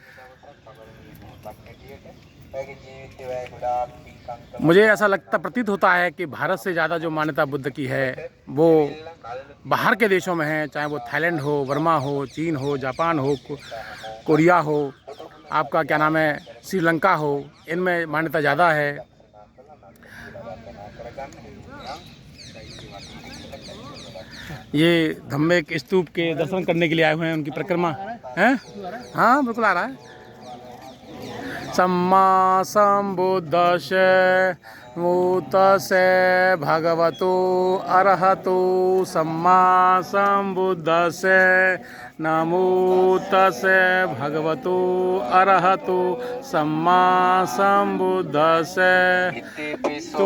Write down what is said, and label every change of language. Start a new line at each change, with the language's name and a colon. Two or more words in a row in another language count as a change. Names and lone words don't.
Hindi: मुझे ऐसा लगता प्रतीत होता है कि भारत से ज़्यादा जो मान्यता बुद्ध की है वो बाहर के देशों में है, चाहे वो थाईलैंड हो, बर्मा हो, चीन हो, जापान हो, कोरिया हो, आपका क्या नाम है, श्रीलंका हो, इनमें मान्यता ज़्यादा है। ये धम्मेक स्तूप के दर्शन करने के लिए आए हुए हैं, उनकी परिक्रमा है। हाँ बिल्कुल आ रहा है।
Pali: सम्मा संबुद्धस्य मूतस्य भगवतो अरहतो सम्मा संबुद्धस्य नमो तस्य भगवतो अरहतो सम्मा संबुद्धस्य तो